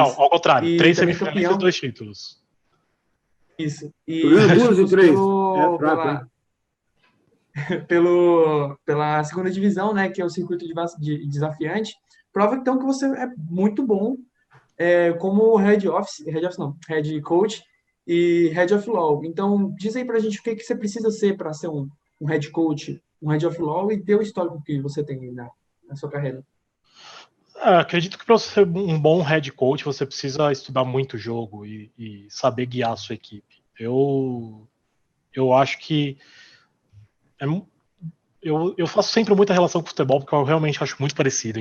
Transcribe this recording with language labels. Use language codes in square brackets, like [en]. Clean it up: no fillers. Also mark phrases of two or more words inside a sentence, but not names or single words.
[pt] Não, ao contrário, E 3 também semifinalistas e campeão, 2 títulos. isso. Tô E vendo 2 de títulos 3. É fraco, hein? pela segunda divisão, né, que é o circuito desafiante, prova então que você é muito bom como [en] head coach [pt] e [en] head of law. [pt] Então, diz aí pra gente o que você precisa ser para ser um [en] head coach, [pt] um [en] head of law [pt] e ter o histórico que você tem na sua carreira. Acredito que para você ser um bom [en] head coach, [pt] você precisa estudar muito o jogo e saber guiar a sua equipe. Eu acho que eu faço sempre muita relação com o futebol porque eu realmente acho muito parecido.